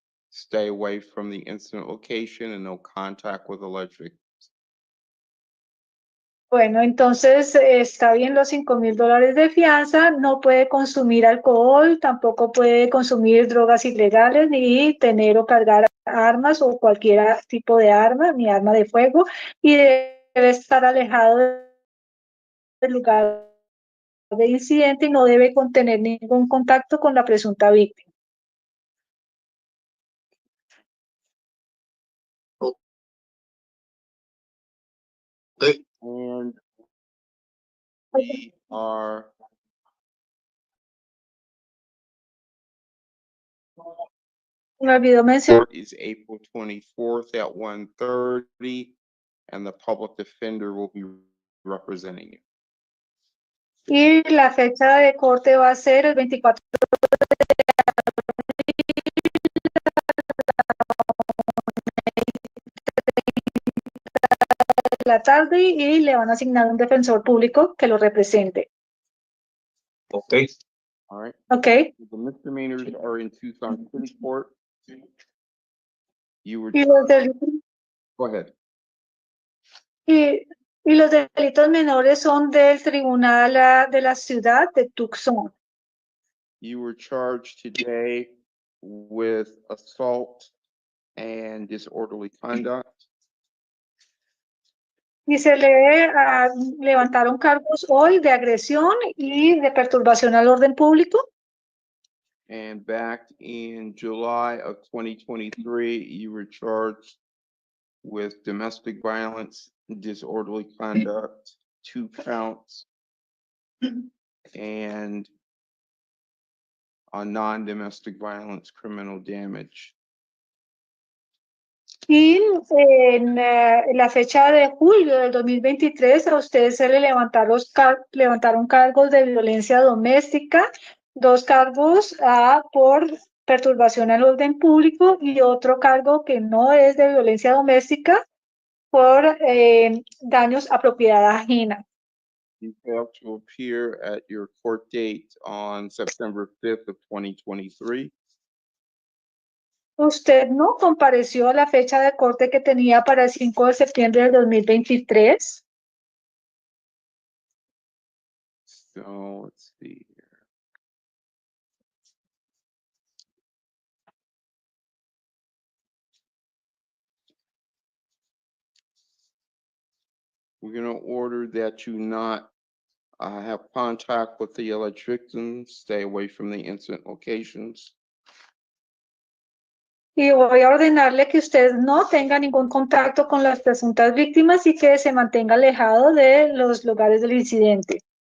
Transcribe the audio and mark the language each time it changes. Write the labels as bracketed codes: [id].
[en] Stay away from the incident location and no contact with alleged victims. [es] Bueno, entonces está bien los $5,000 de fianza, no puede consumir alcohol, tampoco puede consumir drogas ilegales, ni tener o cargar armas o cualquier tipo de arma, ni arma de fuego, y debe estar alejado del lugar de incidente y no debe contener ningún contacto con la presunta víctima. [en] Okay. And we are [es] Me olvidó mencionar. [en] court is April 24th at 1:30, and the public defender will be representing you. [es] Y la fecha de corte va a ser el 24 de la tarde y le van a asignar un defensor público que lo represente. [en] Okay. All right. [es] ¿Ok? [en] The misdemeanors are in Tucson City Court. You were, [es] Y los, [en] go ahead. [es] y Y los delitos menores son del tribunal de la ciudad de Tucson. [en] You were charged today with assault and disorderly conduct. [es] Y se le levantaron cargos hoy de agresión y de perturbación al orden público. [en] And back in July of 2023, you were charged with domestic violence, disorderly conduct, 2 counts, and a non-domestic violence criminal damage. [es] Y en la fecha de julio del 2023 a usted se le levantaron cargos de violencia doméstica, 2 cargos por perturbación al orden público y otro cargo que no es de violencia doméstica por daños a propiedad ajena. [en] You failed to appear at your court date on September 5th of 2023. [es] Usted no compareció a la fecha de corte que tenía para el 5 de septiembre del 2023. [en] So let's see here. We're going to order that you not have contact with the alleged victims, stay away from the incident locations. [es] Y voy a ordenarle que usted no tenga ningún contacto con las presuntas víctimas y que se mantenga alejado de los lugares del incidente.